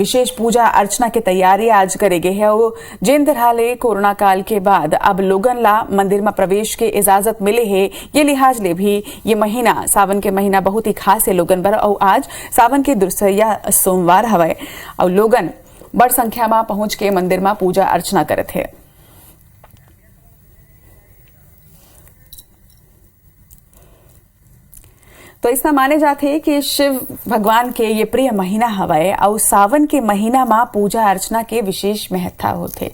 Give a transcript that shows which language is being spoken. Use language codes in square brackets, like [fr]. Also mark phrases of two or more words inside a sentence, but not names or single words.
[hne] विशेष पूजा अर्चना की तैयारी आज करे गए है। जिन तरह ले कोरोना काल के बाद अब लोगन ला मंदिर में प्रवेश के इजाजत मिले है, ये लिहाज ले भी ये महीना सावन के महीना बहुत ही खास है लोगन बर। और आज सावन के दूसरा सोमवार हवे और लोगन बड़ संख्या में पहुंच के मंदिर में पूजा अर्चना करे थे। तो इसमें माने जाते हैं कि शिव भगवान के ये प्रिय महीना हवाए और सावन के महीना में पूजा अर्चना के विशेष महत्ता होते।